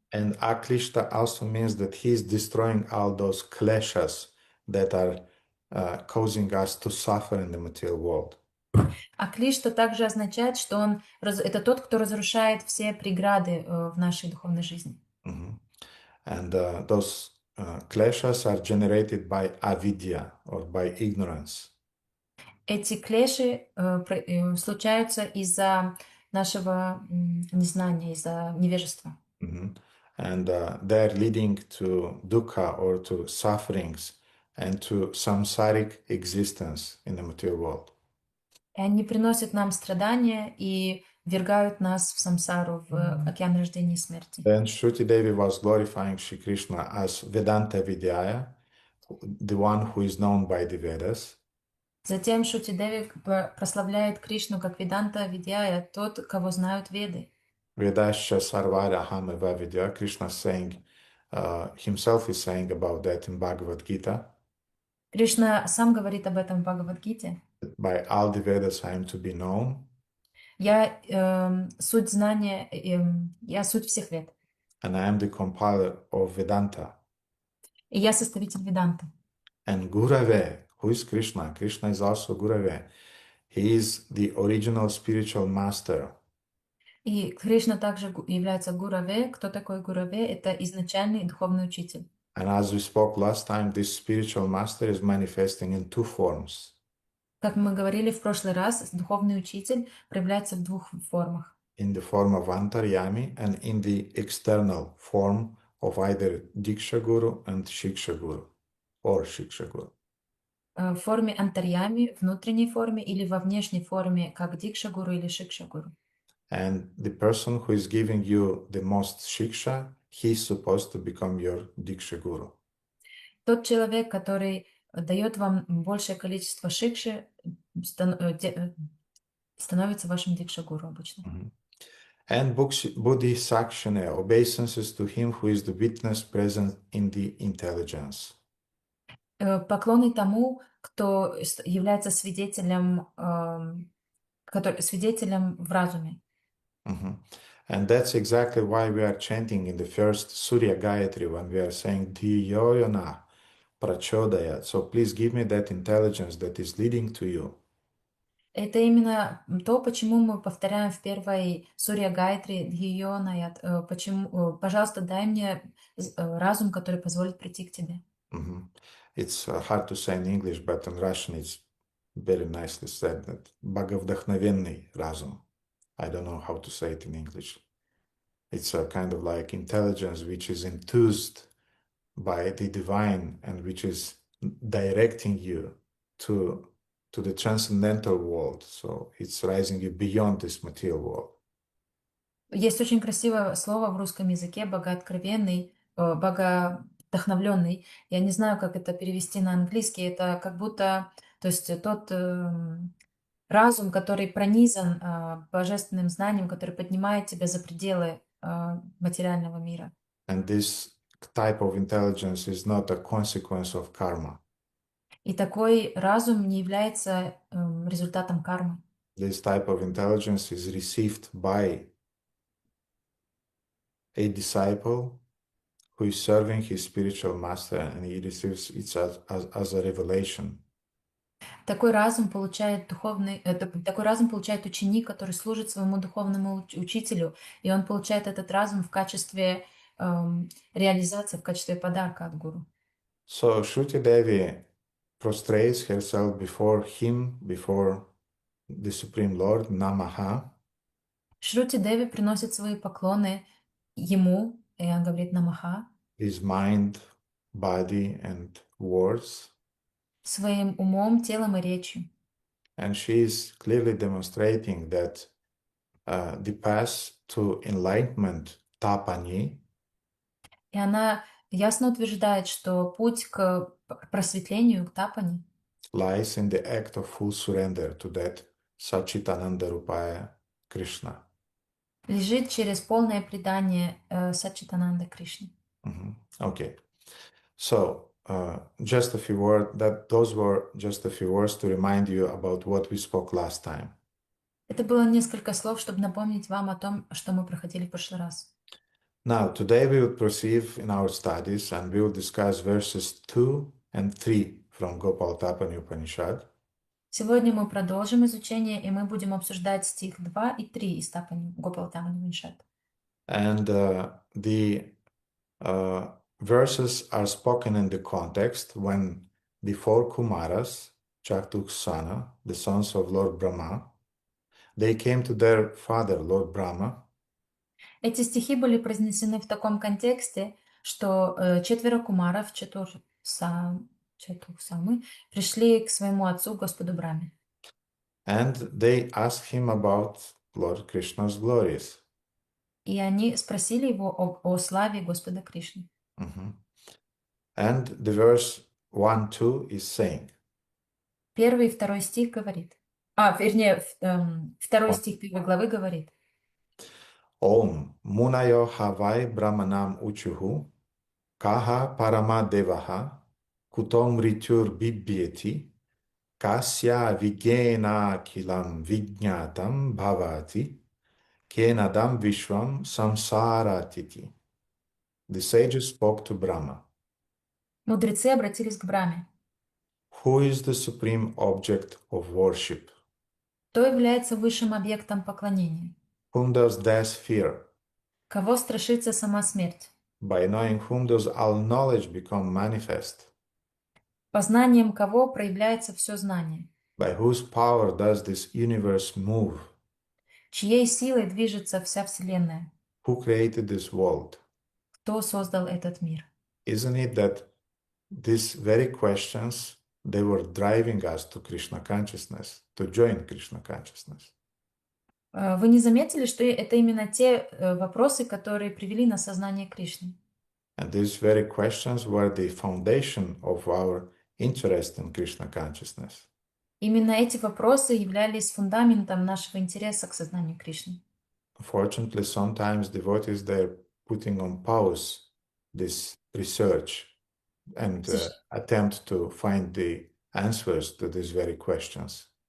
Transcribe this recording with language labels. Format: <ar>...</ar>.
<en>And Aklishta also means that he is destroying all those kleshas that are causing us to suffer in the material world.</en> <ru>А Клишта также означает, что это тот, кто разрушает все преграды в нашей духовной жизни. Mhm.</ru> <en>And those kleshas are generated by avidya or by ignorance.</en> <ru>Эти клеши случаются из-за нашего незнания, из-за невежества. Mhm.</ru> <en>And they're leading to dukkha or to sufferings and to samsaric existence in the material world.</en> <ru>И они приносят нам страдания и ввергают нас в самсару, в океан рождения и смерти.</ru> <en>Then Shruti Devi was glorifying Shri Krishna as Vedanta Vidyaya, the one who is known by the Vedas.</en> <ru>Затем Шути Деви прославляет Кришну как Веданта Видьяя, тот, кого знают Веды.</ru> <sa>Vedascha Sarvara Hameva Vidya.</sa> <en>Krishna saying, himself is saying about that in Bhagavad Gita.</en> <ru>Кришна сам говорит об этом в Бхагавад-гите.</ru> <en>By all the Vedas I am to be known.</en> <ru>Я суть знания, я суть всех вед.</ru> <en>And I am the compiler of Vedanta.</en> <ru>И я составитель Веданты.</ru> <en>And Gurave, who is Krishna? Krishna is also Gurave. He is the original spiritual master.</en> <ru>И Кришна также является Гураве. Кто такой Гураве? Это изначальный духовный учитель.</ru> <en>And as we spoke last time, this spiritual master is manifesting in two forms.</en> <ru>Как мы говорили в прошлый раз, духовный учитель проявляется в двух формах.</ru> <en>In the form of Antaryami and in the external form of either Diksha Guru and Shiksha Guru or Shiksha Guru.</en> <ru>В форме антарьями, внутренней форме, или во внешней форме, как Дикша-гуру или Шикша-гуру.</ru> <en>And the person who is giving you the most Shiksha, he is supposed to become your Diksha Guru.</en> <ru>Тот человек, который дает вам большее количество шикши, становится вашим Дикша-гуру обычно.</ru> <en>And Buddhi Sakshane, obeisances to him who is the witness present in the intelligence.</en> <ru>Поклоны тому, кто является свидетелем, свидетелем в разуме.</ru> <en>And that's exactly why we are chanting in the first Surya Gayatri when we are saying</en> <sa>Dhiyoyona Prachodaya.</sa> <en>So please give me that intelligence that is leading to you.</en> <ru>Это именно то, почему мы повторяем в первой Сурья Гайтри Дхиёнаят. Почему, пожалуйста, дай мне разум, который позволит прийти к тебе.</ru> <en>It's hard to say in English, but in Russian it's very nicely said that</en> <ru>Bhagavdахновенный разум.</ru> <en>I don't know how to say it in English. It's a kind of like intelligence which is enthused by the divine and which is directing you to the transcendental world. So it's rising you beyond this material world.</en> <ru>Есть очень красивое слово в русском языке «богооткровенный», «богодохновленный». Я не знаю, как это перевести на английский. Это как будто, то есть тот разум, который пронизан божественным знанием, который поднимает тебя за пределы материального мира.</ru> <en>And this type of intelligence is not a consequence of karma.</en> <ru>И такой разум не является результатом кармы.</ru> <en>This type of intelligence is received by a disciple who is serving his spiritual master, and he receives it as a revelation.</en> <ru>Такой разум получает такой разум получает ученик, который служит своему духовному учителю, и он получает этот разум в качестве реализации, в качестве подарка от гуру.</ru> <en>So Shruti Devi prostrates herself before him, before the Supreme Lord, Namaha.</en> <ru>Шрути Деви приносит свои поклоны ему, и он говорит Намаха.</ru> <en>His mind, body, and words.</en> <ru>Своим умом, телом и речью.</ru> <en>And she is clearly demonstrating that the path to enlightenment, tapani,</en> <ru>И она ясно утверждает, что путь к просветлению, к тапани,</ru> <en>lies in the act of full surrender to that Sachitananda Rupaya Krishna.</en> <ru>лежит через полное предание Саччитананда Кришне.</ru> <en>Okay. So, just a few words, those were just a few words to remind you about what we spoke last time.</en> <ru>Это было несколько слов, чтобы напомнить вам о том, что мы проходили в прошлый раз.</ru> <en>Now, today we will proceed in our studies and we will discuss verses 2 and 3 from Gopalатapani Upanishad.</en> <ru>Сегодня мы продолжим изучение, и мы будем обсуждать стих 2 и 3 из Тапани Гопалатапани Upanishad.</ru> <en>And the verses are spoken in the context when the four Kumaras, Chatuksana, the sons of Lord Brahma, they came to their father, Lord Brahma.</en> <ru>Эти стихи были произнесены в таком контексте, что четверо кумаров, Чатурсамы, пришли к своему отцу, Господу Брахме.</ru> <en>And they asked him about Lord Krishna's glories.</en> <ru>И они спросили его о славе Господа Кришны.</ru> <en>Mhm. And the verse 1, 2 is saying,</en> <ru>Первый и второй стих говорит. Вернее, второй стих первой главы говорит.</ru> <sa>Om Munayo Havai Brahmanam Uchuhu Kaha Paramadevaha Kutom Ritur Bibyeti Kasya Vigena Kilam Vignatam Bhavati Kenadam Vishwam Samsaratiti.</sa> <en>The sages spoke to Brahma.</en> <ru>Мудрецы обратились к Брахме.</ru> <en>Who is the supreme object of worship?</en> <ru>Кто является высшим объектом поклонения?</ru> <en>Whom does death fear?</en> <ru>Кого страшится сама смерть?</ru> <en>By knowing whom does all knowledge become manifest?</en> <ru>Познанием кого проявляется все знание?</ru> <en>By whose power does this universe move?</en> <ru>Чьей силой движется вся Вселенная?</ru> <en>Who created this world?</en> <ru>Кто создал этот мир?</ru> <en>Isn't it that these very questions, they were driving us to Krishna consciousness, to join Krishna consciousness?</en> <ru>Вы не заметили, что это именно те вопросы, которые привели на сознание Кришны?</ru> <en>And these very questions were the foundation of our interest in Krishna consciousness.</en> <ru>Именно эти вопросы являлись фундаментом нашего интереса к сознанию Кришны.</ru> <en>Unfortunately, sometimes devotees, they're putting on pause this research and attempt to find the answers to these very questions.</en>